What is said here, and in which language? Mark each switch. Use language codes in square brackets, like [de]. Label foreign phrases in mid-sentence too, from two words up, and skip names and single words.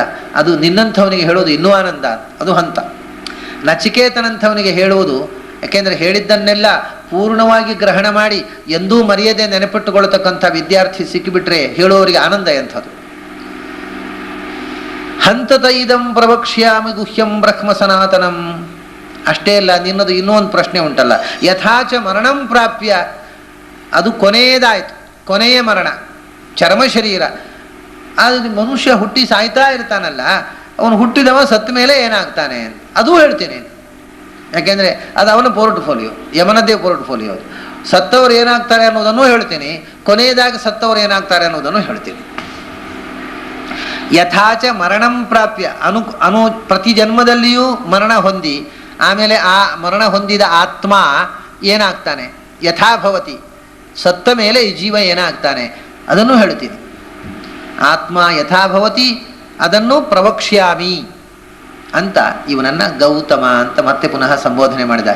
[kn] ಅದು ನಿನ್ನಂಥವನಿಗೆ ಹೇಳುವುದು ಇನ್ನೂ ಆನಂದ, ಅದು ಹಂತ. ನಚಿಕೇತನಂಥವನಿಗೆ ಹೇಳುವುದು, ಯಾಕೆಂದರೆ ಹೇಳಿದ್ದನ್ನೆಲ್ಲ ಪೂರ್ಣವಾಗಿ ಗ್ರಹಣ ಮಾಡಿ ಎಂದೂ ಮರೆಯದೆ ನೆನಪಿಟ್ಟುಕೊಳ್ಳತಕ್ಕಂಥ ವಿದ್ಯಾರ್ಥಿ ಸಿಕ್ಕಿಬಿಟ್ರೆ ಹೇಳುವವರಿಗೆ ಆನಂದ ಎಂಥದ್ದು. [sa] ಹಂತತೈದಂ ಪ್ರವಕ್ಷ್ಯಾಮಿ ಗುಹ್ಯಂ ಬ್ರಹ್ಮ ಸನಾತನಂ. [kn] ಅಷ್ಟೇ ಅಲ್ಲ, ನಿನ್ನದು ಇನ್ನೂ ಒಂದು ಪ್ರಶ್ನೆ ಉಂಟಲ್ಲ. [sa] ಯಥಾಚ ಮರಣಂ ಪ್ರಾಪ್ಯ, [kn] ಅದು ಕೊನೆಯದಾಯಿತು, ಕೊನೆಯ ಮರಣ, ಚರ್ಮ ಶರೀರ. ಆದರೆ ಮನುಷ್ಯ ಹುಟ್ಟಿ ಸಾಯ್ತಾ ಇರ್ತಾನಲ್ಲ, ಅವನು ಹುಟ್ಟಿದವ ಸತ್ತ ಮೇಲೆ ಏನಾಗ್ತಾನೆ ಅದೂ ಹೇಳ್ತೇನೆ. ಯಾಕೆಂದರೆ ಅದು ಅವನ ಪೋರ್ಟ್ಫೋಲಿಯೋ, ಯಮನದ್ದೇ ಪೋರ್ಟ್ಫೋಲಿಯೋ. ಸತ್ತವರು ಏನಾಗ್ತಾರೆ ಅನ್ನೋದನ್ನು ಹೇಳ್ತೀನಿ, ಕೊನೆಯದಾಗಿ ಸತ್ತವರು ಏನಾಗ್ತಾರೆ ಅನ್ನೋದನ್ನು ಹೇಳ್ತೀನಿ. [sa] ಯಥಾಚ ಮರಣಂ ಪ್ರಾಪ್ಯ, [kn] ಅನು ಪ್ರತಿ ಜನ್ಮದಲ್ಲಿಯೂ ಮರಣ ಹೊಂದಿ ಆಮೇಲೆ ಆ ಮರಣ ಹೊಂದಿದ ಆತ್ಮ ಏನಾಗ್ತಾನೆ, ಯಥಾಭವತಿ, ಸತ್ತ ಮೇಲೆ ಈ ಜೀವ ಏನಾಗ್ತಾನೆ ಅದನ್ನು ಹೇಳ್ತೀನಿ. ಆತ್ಮ ಯಥಾಭವತಿ ಅದನ್ನು ಪ್ರವಕ್ಷ್ಯಾಮಿ ಅಂತ ಇವನನ್ನು ಗೌತಮ ಅಂತ ಮತ್ತೆ ಪುನಃ ಸಂಬೋಧನೆ ಮಾಡಿದ.